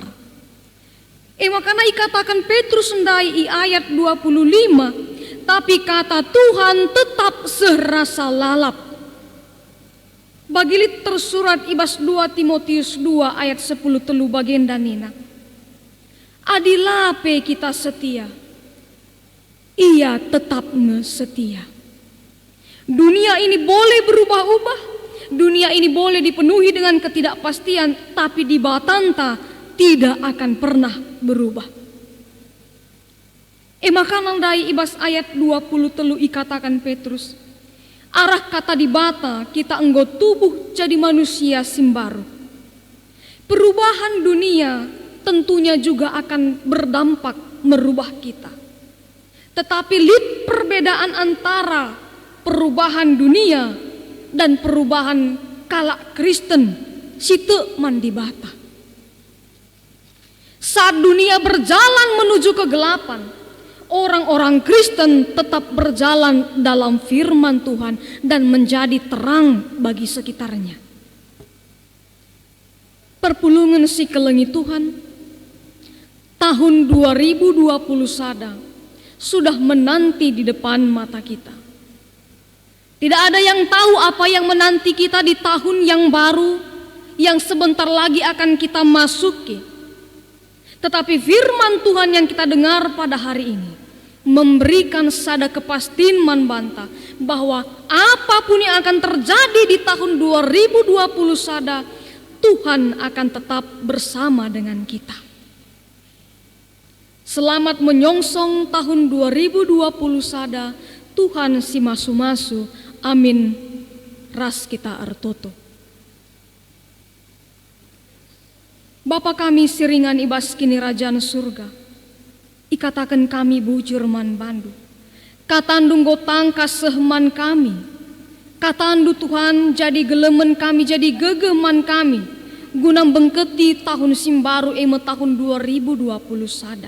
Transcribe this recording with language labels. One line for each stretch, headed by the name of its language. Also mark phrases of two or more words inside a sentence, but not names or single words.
Batak Karo: Makanya ikatakan Petrus sendai i ayat 25, tapi kata Tuhan tetap serasa lalap. Bagilit tersurat ibas 2 Timotius 2 ayat 10 telu bagenda nina. Adilape kita setia, ia tetap setia.
Indonesian: Dunia ini boleh berubah-ubah, dunia ini boleh dipenuhi dengan ketidakpastian, tapi di batanta tidak akan pernah berubah.
Batak Karo: Makanan dai ibas ayat 20 telu ikatakan Petrus, arah kata di bata kita enggo tubuh jadi manusia simbaru.
Indonesian: Perubahan dunia tentunya juga akan berdampak merubah kita. Tetapi lit perbedaan antara perubahan dunia dan perubahan
Batak Karo: kalak Kristen situ mandi bata.
Indonesian: Saat dunia berjalan menuju kegelapan, orang-orang Kristen tetap berjalan dalam firman Tuhan dan menjadi terang bagi sekitarnya.
Batak Karo: Perpulungan si kelengi Tuhan,
Indonesian: tahun 2020 sada sudah menanti di depan mata kita. Tidak ada yang tahu apa yang menanti kita di tahun yang baru yang sebentar lagi akan kita masuki. Tetapi firman Tuhan yang kita dengar pada hari ini memberikan sada kepastian manbanta bahwa apapun yang akan terjadi di tahun 2020 sada, Tuhan akan tetap bersama dengan kita. Selamat menyongsong tahun 2020
Batak Karo: sada, Tuhan si masu-masu, amin, ras kita artoto. Bapa kami siringan ibas kini rajaan surga, ikatakan kami bujur man bandu, katandung gotang kasehman kami, katandu Tuhan jadi gelemen kami, jadi gegeman kami, guna bengketi tahun simbaru eme tahun 2020 sada.